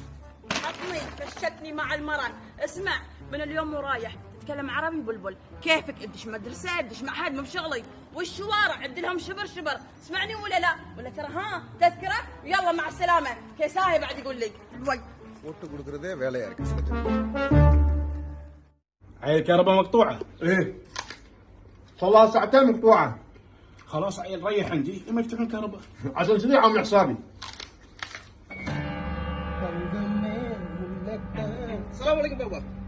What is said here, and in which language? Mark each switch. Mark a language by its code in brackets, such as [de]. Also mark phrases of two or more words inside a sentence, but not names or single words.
[ar] حطني فشتني مع المرة. اسمع، من اليوم ورايح تتكلم عربي بلبل، كيفك ادش مدرسة ادش معهد مو بشغلي، والشوارع عد لهم شبر. اسمعني ولا لا؟ ولا ترى ها تذكرة؟ يلا مع السلامة. كيساهي بعد يقول لي وي. [ta] போட்டு கொடுக்கறதே வேலையா இருக்கு சில டைம். [ar] عيل الكهرباء مقطوعه. ايه صار لها ساعتين مقطوعه. خلاص عيل ريح عندي لما يفتحون الكهرباء. عشان كذي عامل حسابي. السلام عليكم بابا.